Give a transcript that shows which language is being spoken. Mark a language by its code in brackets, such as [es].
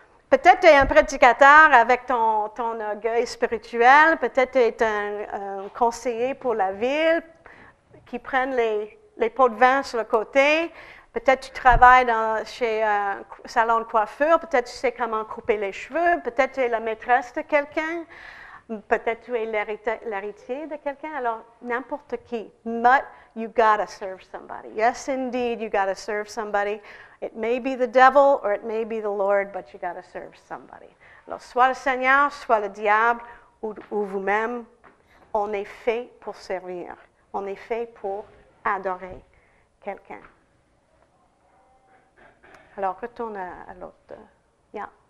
[fr] Peut-être tu es un prédicateur avec ton orgueil spirituel, peut-être tu es un conseiller pour la ville qui prenne les pots de vin sur le côté, peut-être tu travailles chez un salon de coiffure, peut-être tu sais comment couper les cheveux, peut-être tu es la maîtresse de quelqu'un, peut-être tu es l'héritier de quelqu'un, alors n'importe qui. [en] But you gotta serve somebody. Yes, indeed, you gotta serve somebody. It may be the devil or it may be the Lord, but you gotta serve somebody. [fr] Alors, soit le Seigneur, soit le diable, ou vous-même, on est fait pour servir. On est fait pour adorer quelqu'un. Alors, retourne à l'autre. Yeah.